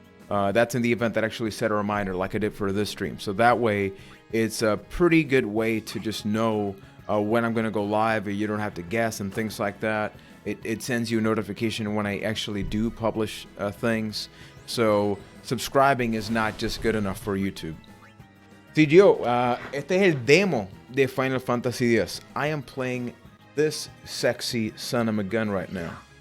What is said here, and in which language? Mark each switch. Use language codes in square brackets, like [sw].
[en] That's in the event that actually set a reminder like I did for this stream. So that way, it's a pretty good way to just know when I'm going to go live, or you don't have to guess and things like that. It sends you a notification when I actually do publish things. So subscribing is not just good enough for YouTube. [es] Sí, yo, este es el demo de Final Fantasy X. [en] I am playing this sexy son of a gun right now.